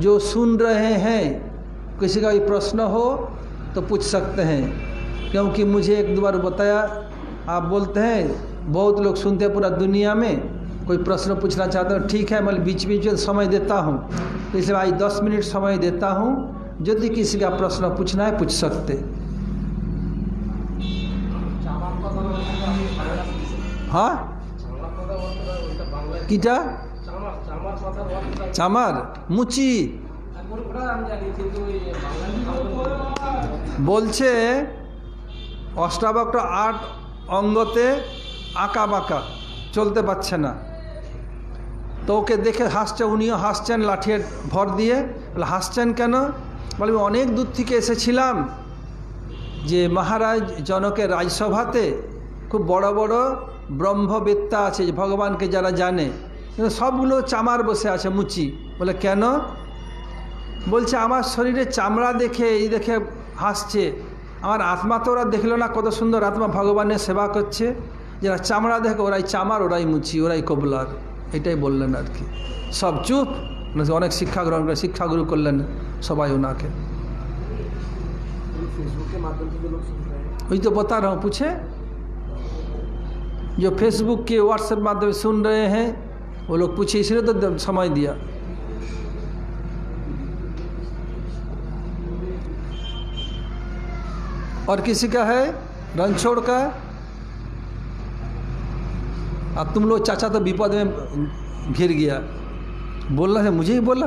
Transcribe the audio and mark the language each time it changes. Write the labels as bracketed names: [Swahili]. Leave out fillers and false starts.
[Hindi] जो सुन रहे हैं, किसी का भी प्रश्न हो तो पूछ सकते हैं, क्योंकि मुझे एक दो बार बताया, आप बोलते हैं बहुत लोग सुनते हैं पूरा दुनिया में, कोई प्रश्न पूछना चाहते हैं, ठीक है मैं बीच बीच में समय देता हूँ, तो इसलिए आज 10 मिनट समय देता हूँ, यदि किसी का प्रश्न पूछना है पूछ सकते। [Bangla] हाँ কিটা চামার মুচি বলছে অষ্টাবক্র 8 অঙ্গতে আঁকা বাঁকা চলতে পারছে না, তো ওকে দেখে হাসছে, উনিও হাসছেন লাঠিয়ে ভর দিয়ে। বলে হাসছেন কেন? বলে অনেক দূর থেকে এসেছিলাম, যে মহারাজ জনকের রাজসভাতে খুব বড় বড় ব্রহ্মবেত্তা আছে, যে ভগবানকে যারা জানে, কিন্তু সবগুলো চামার বসে আছে মুচি। বলে কেন? বলছে আমার শরীরে চামড়া দেখে এই দেখে হাসছে, আমার আত্মা তো ওরা দেখলো না, কত সুন্দর আত্মা ভগবানের সেবা করছে, যারা চামড়া দেখে ওরাই চামার, ওরাই মুচি, ওরাই কবলার। এটাই বললেন আর কি। সব চুপ, অনেক শিক্ষা গ্রহণ করে শিক্ষাগুরু করলেন সবাই ওনাকে। [Hindi] वही तो बता रहा हूँ, पूछे जो फेसबुक के व्हाट्सएप माध्यम से सुन रहे हैं वो लोग पूछे, इसलिए तो समय दिया। और किसी का है रणछोड़ का, अब तुम लोग चाचा तो विपद में घिर गया, बोलना है मुझे ही बोला।